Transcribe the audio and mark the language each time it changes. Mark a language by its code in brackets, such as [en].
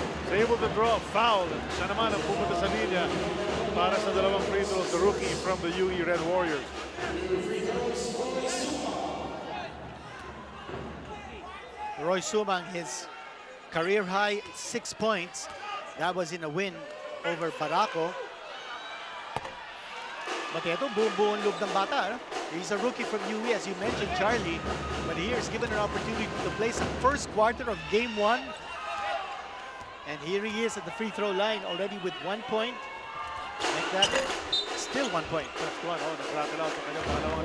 [en] He's able to draw a foul. [tl] Siya naman ang pumunta sa linya para sa dalawang [en] free throws, the rookie from the UE Red Warriors. Roy Sumang, his career high 6 points. That was in a win over Barako. [tl] But ito, buong loop ng bata. [en] He's a rookie from UE, as you mentioned, Charlie. But here is given an opportunity to play some first quarter of game 1. And here he is at the free throw line already with 1 point. Like that, still 1 point. First one, [tl] nag-rattle out ang kanyang pangalawang